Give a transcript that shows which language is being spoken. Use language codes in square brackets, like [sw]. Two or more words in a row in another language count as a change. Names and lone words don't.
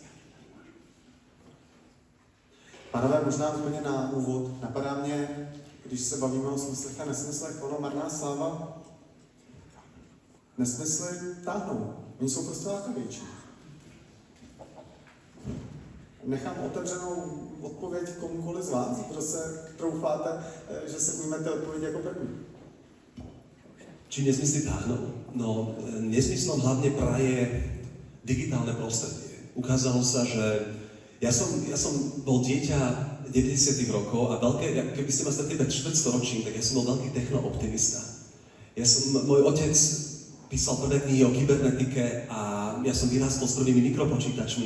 [cs] Pánové, možná úplně na úvod napadá mě, když se bavíme o smyslech a nesmyslech, ono marná sláva, nesmysly táhnou, oni jsou prostě lákavější. Nechám otevřenou odpověď komukoliv z vás, kdo se troufáte, že se ujmete odpověď jako první. [sk] Či nezmysly táhnou? No, nezmyslom hlavne praje digitálne prostredie. Ukázalo sa, že ja som bol dieťa 90. rokov a keby ste ma stretli pred štvrťstoročím, tak ja som bol veľký technooptimista. Môj otec písal prvé knihy o kybernetike a ja som vyrástol s prvými mikropočítačmi.